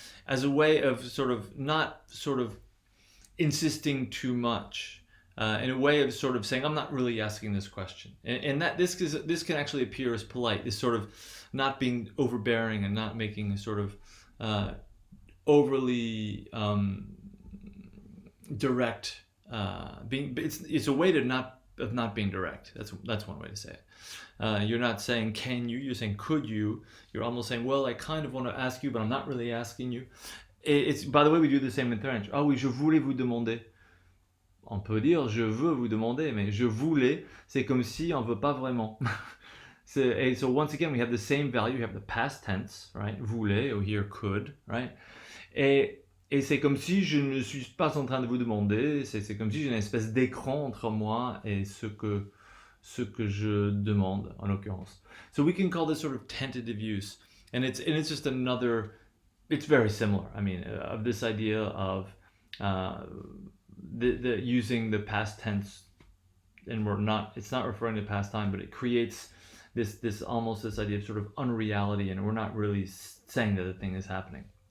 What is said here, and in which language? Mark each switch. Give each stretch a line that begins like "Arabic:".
English: As a way of not insisting too much, in a way of sort of saying I'm not really asking this question, and that this can actually appear as polite, this sort of not being overbearing and not making a sort of overly direct. It's a way of not being direct. That's one way to say it. You're not saying can you, you're saying could you. You're almost saying, well, I kind of want to ask you, but I'm not really asking you. It's, by the way, we do the same in French.
French: Ah oui, je voulais vous demander. On peut dire je veux vous demander, mais je voulais, c'est comme si on veut pas vraiment.
English: So once again, we have the same value. We have the past tense, right? Voulait, or here could, right?
French: Et c'est comme si je ne suis pas en train de vous demander. C'est comme si j'ai une espèce d'écran entre moi et ce que je demande, en l'occurrence.
English: So we can call this sort of tentative use, and it's just another. It's very similar. I mean, of this idea of the using the past tense, and it's not referring to past time, but it creates this almost this idea of sort of unreality, and we're not really saying that the thing is happening.